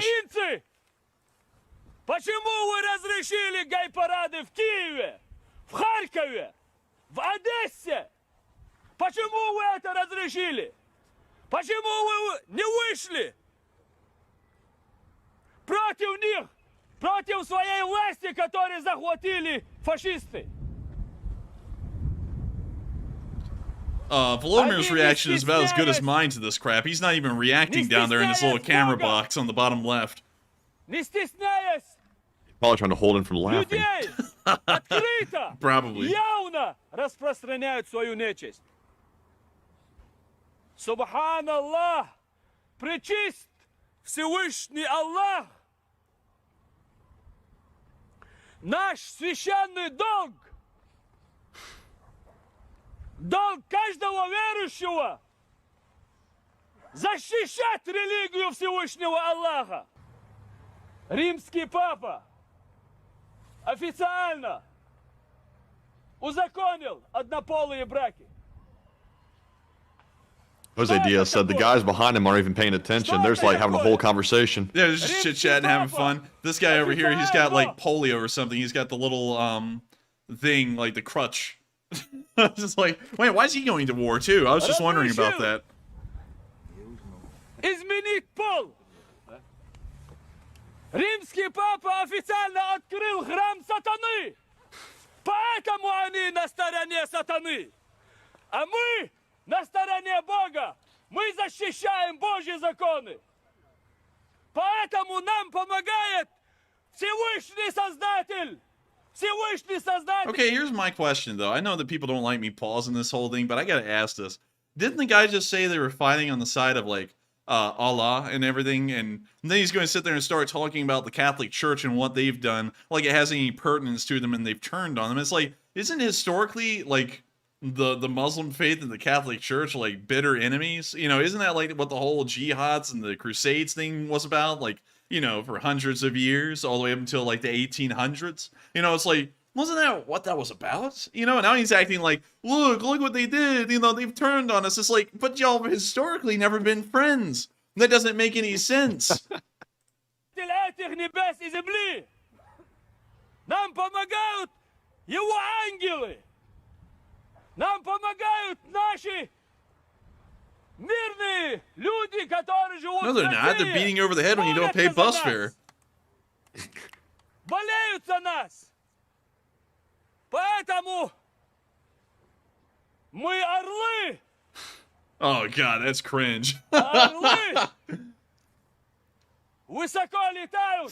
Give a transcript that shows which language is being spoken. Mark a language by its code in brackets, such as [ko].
[ru] украинцы, почему вы разрешили гей-парады в Киеве, в Харькове, в Одессе? Почему вы это разрешили? Почему вы не вышли против них, против своей власти, которые захватили фашисты? [en] Volodymyr's reaction is about as good as mine to this crap. He's not even reacting down there in his little camera box on the bottom left. [ru] Не стесняясь [en] Probably trying to hold him from laughing. [ru] людей, открыто, [en] Probably. [ru] явно распространяют свою нечисть. Субханаллах, пречист Всевышний Аллах. Наш священный долг, долг каждого верующего, защищать религию Всевышнего Аллаха. Римский папа официально узаконил однополые браки. [en] Jose Diaz said the guys behind him aren't even paying attention. They're just like having a whole conversation. Yeah, they're just chit-chatting, having fun. This guy over here, he's got like polio or something. He's got the little thing, like the crutch. I was just like, wait, why is he going to war too? I was just wondering about that. [ru] Изменить пол. Римский папа официально открыл храм сатаны. Поэтому они на стороне сатаны. А мы на стороне Бога. Мы защищаем Божьи законы. Поэтому нам помогает Всевышний Создатель. Всевышний Создатель. [en] Okay, here's my question though. I know that people don't like me pausing this whole thing, but I gotta ask this. Didn't the guy just say they were fighting on the side of like Allah and everything, and then he's going to sit there and start talking about the Catholic Church and what they've done, like it has any pertinence to them and they've turned on them? It's like, isn't historically like the Muslim faith and the Catholic Church like bitter enemies? You know, isn't that like what the whole jihads and the Crusades thing was about? Like, you know, for hundreds of years, all the way up until like the 1800s. You know, it's like, wasn't that what that was about? You know, now he's acting like, look what they did. You know, they've turned on us. It's like, but y'all have historically never been friends. That doesn't make any sense. [ru] Этих небес и земли. Нам помогают его ангелы. Нам помогают наши мирные люди, которые живут [en] No, they're not. They're beating you over the head when you don't pay bus fare. [ru] Болеют за нас. Поэтому мы орлы. [en] Oh, God, that's cringe. [ru] Орлы. Высоко летают.